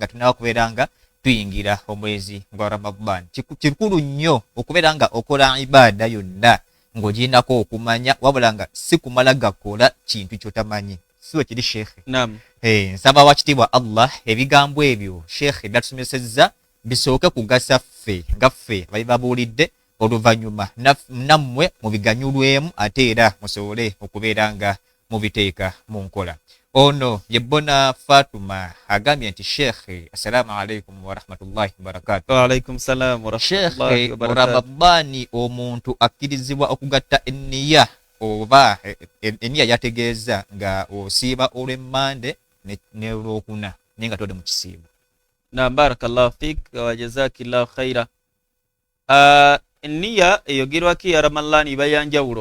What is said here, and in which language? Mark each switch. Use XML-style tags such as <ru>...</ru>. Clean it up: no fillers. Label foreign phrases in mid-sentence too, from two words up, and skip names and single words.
<lg>tunaba okubeera nga tuyingira omwezi gwa Ramadhan kikulu nnyo okubeera nga okola ibaada yonna ng'ogirinako okumanya wabula nga si kumala gakola kintu kyotamanyi siwe kiri sheekhe nsaba wakitiibwa Allah ebigambo ebyo sheekhe byatusomesezza bisooke kugasa ffe nga ffe babibabuulidde oluvannyuma nammwe mubiganyulwemu ate era musobole okubeera nga mubiteeka mu nkola. Ono yebbona Fatuma agambye nti sheekhe</lg> <ar>السلام عليكم ورحمة الله وبركاته. وعليكم السلام ورحمة الله وبركاته.</ar> <lg>Ramadhani omuntu akkirizibwa okugatta enniya oba enniya yategeeza nga osiiba olw'emmande n'olwokuna naye nga todde mu kisiibo.</lg> <ar>نعم، بارك الله فيك وجزاك الله خيرا.</ar> <lg>Enniya eyogerwako ya Ramadhani iba ya njawulo.</lg>